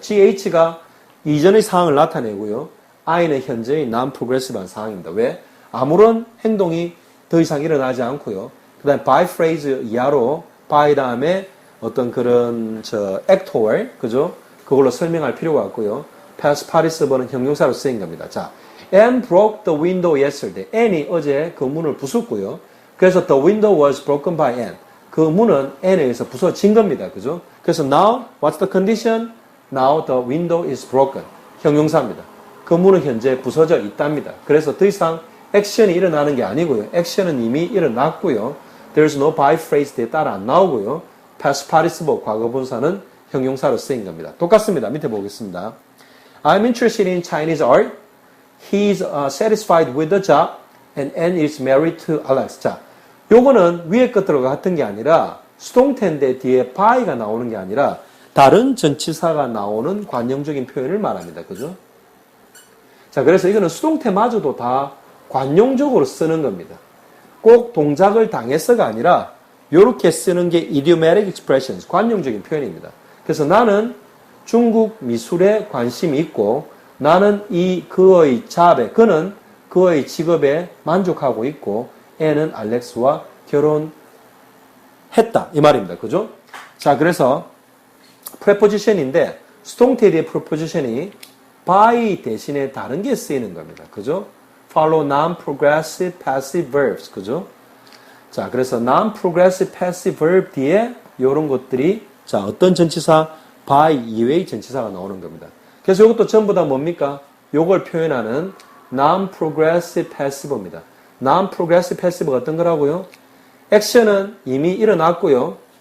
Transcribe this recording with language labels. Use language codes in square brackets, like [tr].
[ko] GH가 이전의 상황을 나타내고요. I는 현재의 non-progressive한 상황입니다. 왜? 아무런 행동이 더 이상 일어나지 않고요. 그 다음에 by phrase 이하로 by 다음에 어떤 그런 actor, 그죠? 그걸로 설명할 필요가 없고요. past participle은 형용사로 쓰인 겁니다. [en] 자, Anne broke the window yesterday. [ko] Anne이 어제 그 문을 부쉈고요. [en] 그래서 the window was broken by Anne. [ko] 그 문은 Anne에 의해서 부서진 겁니다. 그죠? [en] 그래서 now, what's the condition? Now the window is broken. [ko] 형용사입니다. 그 문은 현재 부서져 있답니다. 그래서 더 이상 액션이 일어나는 게 아니고요. 액션은 이미 일어났고요. [en] There's no by phrase [ko] 뒤에 따라 안 나오고요. past participle 과거 분사는 형용사로 쓰인 겁니다. 똑같습니다. 밑에 보겠습니다. [en] I'm interested in Chinese art. He's satisfied with the job. And Anne is married to Alex. [ko] 자, 요거는 위에 것들과 같은 게 아니라 수동태인데 뒤에 by가 나오는 게 아니라 다른 전치사가 나오는 관용적인 표현을 말합니다. 그죠? 자, 그래서 이거는 수동태마저도 다 관용적으로 쓰는 겁니다. 꼭 동작을 당해서가 아니라 이렇게 쓰는 게 idiomatic expressions, 관용적인 표현입니다. 그래서 나는 중국 미술에 관심이 있고 나는 그의 잡에, 그는 그의 직업에 만족하고 있고 An은 알렉스와 결혼했다 이 말입니다. 그죠? 자, 그래서 preposition인데 수동태 뒤에 preposition이 by 대신에 다른 게 쓰이는 겁니다. 그죠? [en] follow non-progressive passive verbs. [ko] 그죠? 자, 그래서 non-progressive passive verb 뒤에 이런 것들이 자, 어떤 전치사? by 이외의 전치사가 나오는 겁니다. 그래서 이것도 전부 다 뭡니까? 요걸 표현하는 non-progressive passive입니다. non-progressive passive가 어떤 거라고요? 액션은 이미 일어났고요.